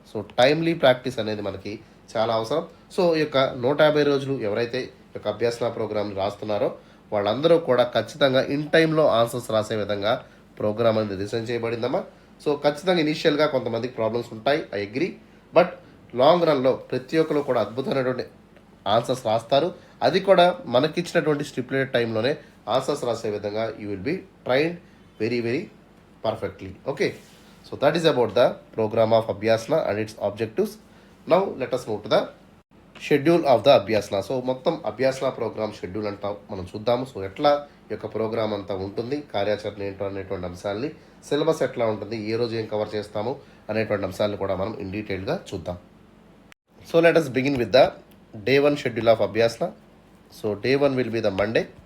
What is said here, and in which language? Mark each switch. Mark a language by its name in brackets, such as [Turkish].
[Telugu] So timely practice అనేది మనకి చాలా అవసరం. సో ఈ యొక్క 150 రోజులు ఎవరైతే ఈ యొక్క అభ్యాసన ప్రోగ్రామ్ని రాస్తున్నారో వాళ్ళందరూ కూడా ఖచ్చితంగా ఇన్ టైంలో ఆన్సర్స్ రాసే విధంగా ప్రోగ్రామ్ అనేది డిజైన్ చేయబడిందమ్మా. సో ఖచ్చితంగా ఇనీషియల్గా కొంతమందికి ప్రాబ్లమ్స్ ఉంటాయి, [English] I agree, [Telugu] బట్ లాంగ్ రన్లో ప్రతి ఒక్కరు కూడా అద్భుతమైనటువంటి ఆన్సర్స్ రాస్తారు. అది కూడా మనకిచ్చినటువంటి స్టిపులేటెడ్ టైంలోనే ఆన్సర్స్ రాసే విధంగా [English] You will be trained very perfectly. Okay, so that is about the program of Abhyasana and its objectives. Now let us move to the schedule of the Abhyasana. [Telugu] So మొత్తం అభ్యాసన programme schedule అంతా మనం చూద్దాము. So ఎట్లా ఈ యొక్క programme అంతా ఉంటుంది, కార్యాచరణ ఏంటో అనేటువంటి అంశాలని, సిలబస్ ఎట్లా ఉంటుంది, ఏ రోజు ఏం కవర్ చేస్తాము అనేటువంటి అంశాలను కూడా మనం ఇన్ డీటెయిల్గా చూద్దాం. [English] So let us begin with the day 1 schedule of Abhyasana. So day 1 will be the Monday.